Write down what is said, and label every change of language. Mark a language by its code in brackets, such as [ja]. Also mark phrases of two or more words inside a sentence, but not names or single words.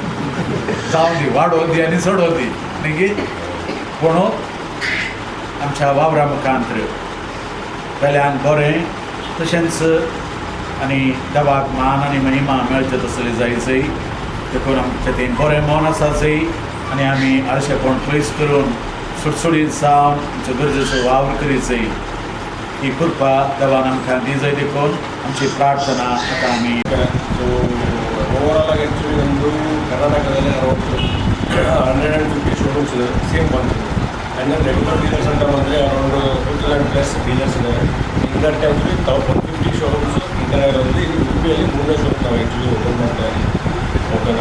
[kok] जावं दी, वाडोवं दी आनी सोडोवं दी न्ही. पूण आमच्या वावरा मुखांत वेल्यांक बरें तशेंच आनी देवाक मान आनी महिमा मेळचे तसले जायचय देखून आमचें तें बरें मन आसा जंय आनी आमी आरशेपण पयस करून सुटसुडीत जावन आमचो गरजेचो वावर करीत जाय ही कृपा देवान आमकां दी जाय देखून आमची प्रार्थना आतां आमी [en] so overall [kn] ಆಗಿ ಆ್ಯಕ್ಚುಲಿ ನಮ್ಮದು ಕರ್ನಾಟಕದಲ್ಲಿ [en] around 150 showrooms [kn] ಇದೆ ಸೇಮ್ ಬಂದು [en] and then regular dealers [kn] ಅಂತ ಬಂದರೆ [en] around 2000+ dealers [kn] ಇದ್ದಾರೆ ಇದಕ್ಕೆ [en] actually 150 showrooms [kn] ಈ ಥರ ಇರೋದ್ರಲ್ಲಿ ಇಲ್ಲಿ ಉಡುಪಿಯಲ್ಲಿ 3ನೇ ಶೋರೂಮ್ ನಾವು [en] actually open [kn] ಮಾಡ್ತಾ ಇದ್ದೀವಿ ಓಕೆನಾ.